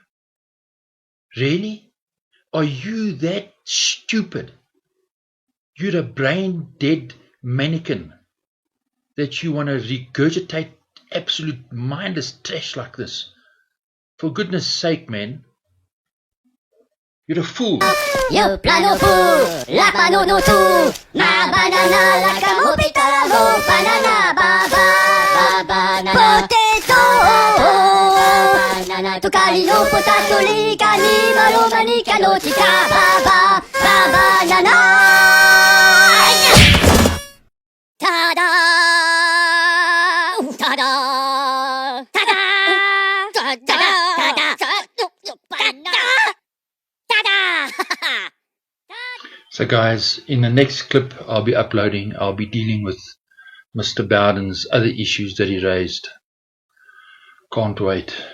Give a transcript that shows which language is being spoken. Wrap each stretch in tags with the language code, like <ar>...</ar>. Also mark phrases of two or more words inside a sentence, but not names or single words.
<en>Really? Are you that stupid? You're a brain-dead mannequin that you want to regurgitate absolute mindless trash like this? For goodness sake, man. You're a fool. Yo plano fu, la pano no tu, ma banana la camo pitaro, banana baba, banana potato, banana tukari no potato li kani malo mani kano tika baba, banana. Ta-da! Ta-da! Ta-da! Ta-da! Ta-da! So guys, in the next clip I'll be uploading, I'll be dealing with Mr. Bowden's other issues that he raised. Can't wait.</en>